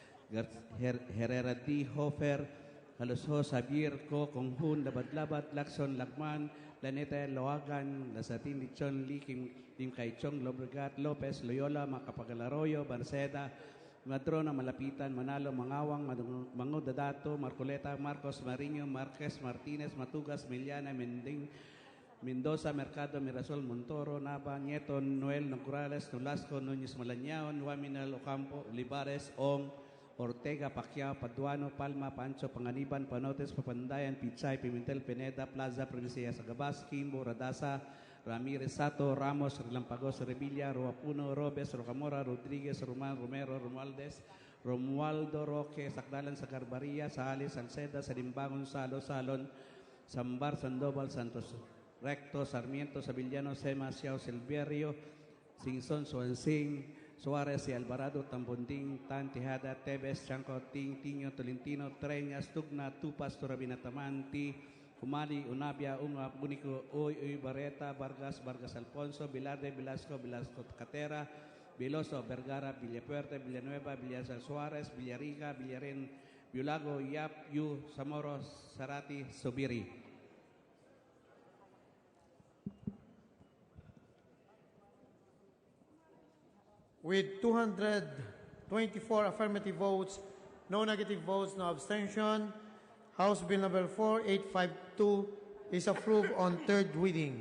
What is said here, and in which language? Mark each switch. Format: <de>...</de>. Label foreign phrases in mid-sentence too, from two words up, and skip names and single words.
<en>Herrera, D, Hofer, Jaloso, Xavier, Co, Conjun, Labat-Labat, Lacson, Lacman, Planeta, Loagan, Lasatin, Lichon, Lee, Kim Kaichong, Lobregat, Lopez, Loyola, Macapagalaroyo, Barceda, Madrona, Malapitan, Manalo, Mangawang, Mangudadato, Marcoleta, Marcos, Mariño, Marquez, Martinez, Matugas, Miliana, Mending, Mendoza, Mercado, Mirasol, Montoro, Nava, Nieto, Noel, Nograles, Nolasco, Núñez Malañaon, Waminal, Ocampo, Olivares, Ong, Ortega, Pacquiao, Paduano, Palma, Pancho, Panganiban, Panotes, Papandayan, Pichay, Pimentel, Pineda, Plaza, Provincia, Sagabas, Kimbo, Radasa, Ramirez, Sato, Ramos, Relampagos, Revilla, Roapuno, Robes, Rocamora, Rodriguez, Roman, Romero, Romualdez, Romualdo, Roque, Sacdalan, Sacarbaria, Sales, Salceda, Salimbangon, Salo, Salon, Sambar, Sandoval, Santos, Recto, Sarmiento, Sevillano, Sema, Siao, Silverio, Singson, Suansing, Suarez y Alvarado, Tambonding, Tan, Tejada, Tevez, Chanco, Tiño, Tolentino, Treñas, Tugna, Tupas, Turabinatamanti, Kumali, Unabia, Unga, Bunico, Uy, Barreta, Vargas, Vargas Alfonso, Bilarde, Velasco, Velasco Catera, Veloso, Vergara, Villapuerte, Villanueva, Villasal Suárez, Villariga, Villaren, Biolago, Yap, Yu, Zamoro, Sarati, Sobiri. With 224 affirmative votes, no negative votes, no abstention, House Bill number 4852 is approved on third reading.</en>